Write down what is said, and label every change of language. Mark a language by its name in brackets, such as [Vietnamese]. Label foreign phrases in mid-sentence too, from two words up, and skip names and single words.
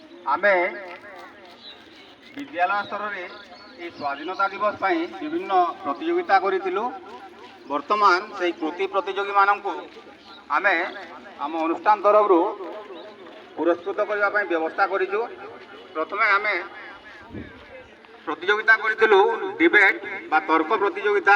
[Odia] ଆମେ ବିଦ୍ୟାଳୟ ସ୍ତରରେ ଏହି ସ୍ୱାଧୀନତା ଦିବସ ପାଇଁ ବିଭିନ୍ନ ପ୍ରତିଯୋଗିତା କରିଥିଲୁ। ବର୍ତ୍ତମାନ ସେହି ପ୍ରତିଯୋଗୀମାନଙ୍କୁ ଆମେ ଆମ ଅନୁଷ୍ଠାନ ତରଫରୁ ପୁରସ୍କୃତ କରିବା ପାଇଁ ବ୍ୟବସ୍ଥା କରିଛୁ। ପ୍ରଥମେ ଆମେ ପ୍ରତିଯୋଗିତା କରିଥିଲୁ ଡିବେଟ୍ ବା ତର୍କ ପ୍ରତିଯୋଗିତା।